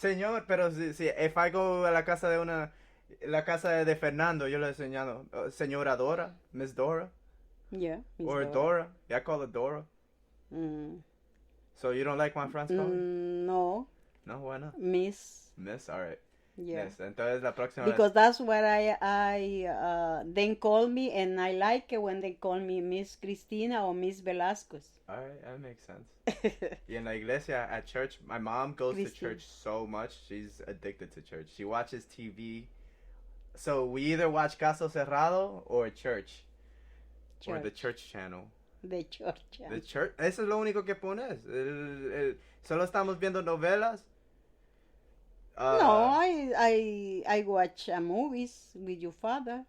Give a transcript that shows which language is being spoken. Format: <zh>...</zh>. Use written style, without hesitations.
<es>Señor, pero si</es> <en>if I go</en> <es>a la casa de Fernando, yo le he enseñado, señora Dora, Miss Dora.</es> <en>Yeah. Miss Or Dora. Yeah, I call her Dora. Mm. So you don't like my friends calling? No. No, why not? Miss. Miss, all right. Yeah. Yes,</en> <es>entonces la próxima</es> <en>Because that's what I then call me, and I like it when they call me Miss Cristina or Miss Velasquez. All right, that makes sense.</en> <es>Y en la iglesia,</es> <en>at church, my mom goes to church so much. She's addicted to church. She watches TV. So we either watch Caso Cerrado or church. Or the church channel. The church channel. The church.</en> <es>Eso es lo único que pones. Solo estamos viendo novelas.</es> <en>No, I watch movies with your father.</en>